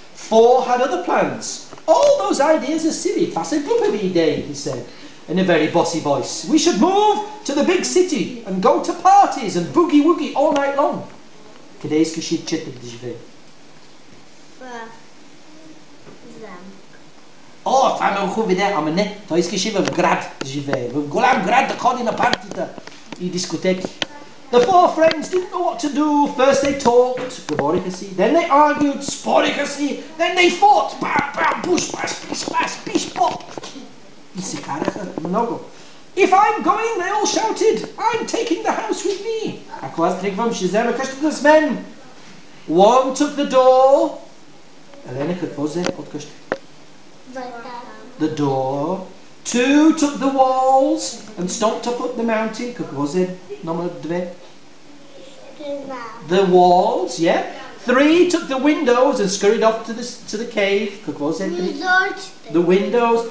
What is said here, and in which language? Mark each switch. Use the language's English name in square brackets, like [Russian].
[English] 4 had other plans. All those ideas are silly. [Bulgarian] Това са глупави идеи, [English] he said, in a very bossy voice. We should move to the big city and go to parties and boogie woogie all night long. [Bulgarian] Къде искаш четири да живее? О, това е много хубава идея, ама не. Той искаше в град да живее. В голям град да ходи на партита и дискотеки. [English] The 4 friends didn't know what to do. First they talked, [Bulgarian] говориха си. [English] Then they argued, [Bulgarian] спориха си. [English] Then they fought, bam, bam, push, pass, pish, pass, pish, pop. [Bulgarian] И се караха много. [English] If I'm going, they all shouted, I'm taking the house with me. [Bulgarian] Ако аз тръгвам, ще взема къщата с мен. [English] One took the door. [Bulgarian] Елена, какво взе от къщата? [English] The door. 2 took the walls and stomped up the mountain. [Bulgarian] Какво взе номер 2? [English] The walls, yeah. 3 took the windows and scurried off to the cave. [Bulgarian] Какво взе 3? [English] The windows.